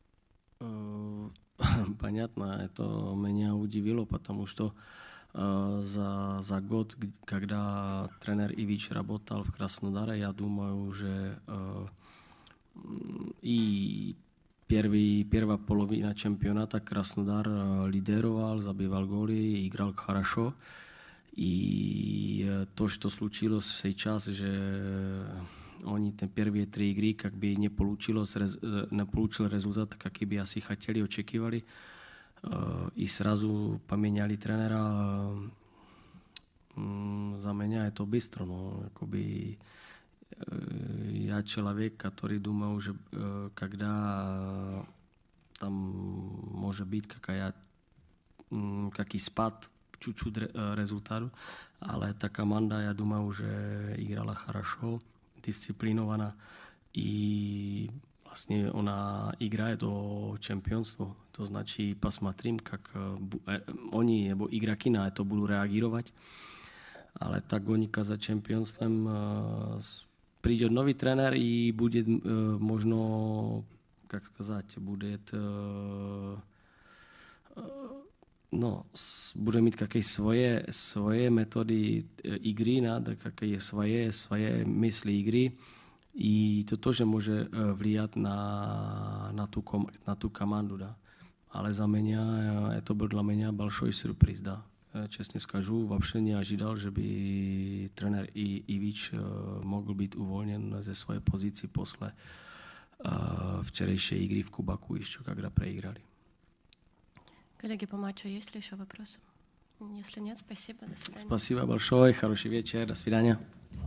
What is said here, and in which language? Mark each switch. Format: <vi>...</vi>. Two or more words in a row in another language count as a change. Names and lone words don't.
<ru>Понятно, это меня удивило, потому что за год, когда тренер Ивич работал в Краснодаре, я думаю, уже и первая половина чемпионата Краснодар лидировал, забивал голи, играл хорошо. И то, что случилось сейчас,</ru> <cs>že oni ten</cs> <ru>первые 3 игры как бы не получил результат, какой бы asi хотели, očekivali. I сразу поменяли тренера. За меня это быстро, но я человек, который думал, что когда там может быть какой спад чуть-чуть результату,</ru> <cs>ale ta</cs> <ru>команда, я думаю, уже играла хорошо, дисциплинирована и</ru> <cs>vlastně ona</cs> <ru>играет</ru> <cs>o čempionstvo. To znači</cs> <ru>посмотрим, как</ru> <cs>oni nebo игроки na to budou reagovat. Ale ta gonika za čempionством přijde nový trenér i bude možno,</cs> <ru>как сказать, будет</ru> <cs>bude mít</cs> <ru>какие</ru> <cs>svoje metody</cs> <ru>игры, какие свои мысли игры. И to тоже может влиять на ту команду, да.</ru> <cs>Ale za</cs> <ru>меня, это был для меня большой сюрприз, да. Честно скажу, вообще не ожидал,</ru> <cs>že by trenér Ivич mohl být uvolněn ze své pozici</cs> <ru>после вчерейшей игры в Кубаку еще, когда проиграли. Коллеги, по матчу есть ли еще вопросы? Если нет, спасибо, до свидания. Спасибо большое, хороший вечер, до свидания.</ru>